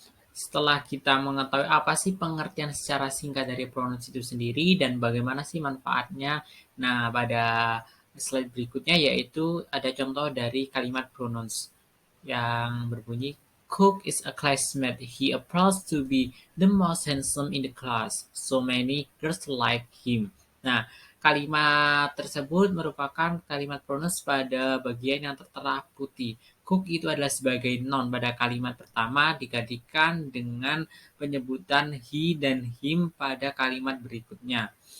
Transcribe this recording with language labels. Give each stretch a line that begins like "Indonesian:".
Indonesian: Setelah kita mengetahui apa sih pengertian secara singkat dari pronouns itu sendiri dan bagaimana sih manfaatnya, nah pada slide berikutnya yaitu ada contoh dari kalimat pronouns yang berbunyi
English: Cook is a classmate. He appears to be the most handsome in the class. So many girls like him.
Indonesian: Nah, kalimat tersebut merupakan kalimat pronouns pada bagian yang tertera putih. Cook itu adalah sebagai noun pada kalimat pertama digantikan dengan penyebutan he dan him pada kalimat berikutnya.